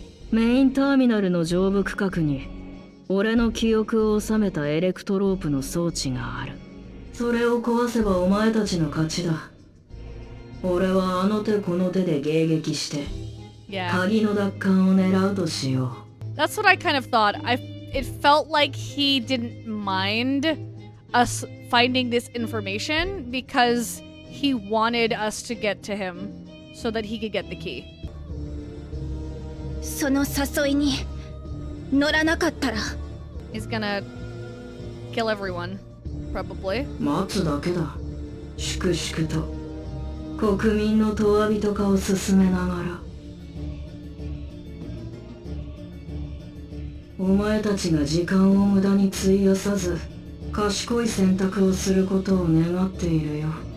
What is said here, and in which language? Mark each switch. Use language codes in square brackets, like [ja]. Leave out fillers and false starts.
[ja] メインターミナルの上部区画に俺の記憶を収めたエレクトロープの装置がある。それを壊せばお前たちの勝ちだ。俺はあの手この手で迎撃して、鍵の奪還を狙うとしよう。 [en] That's what I kind of thought. It felt like he didn't mind us finding this information because he wanted us to get to him so that he could get the key. [ja] その誘いに乗らなかったら [en] He's gonna kill everyone, probably. [ja] 待つだけだ。粛々と国民の永遠人化を進めながら。お前たちが時間を無駄に費やさず賢い選択をすることを願っているよ。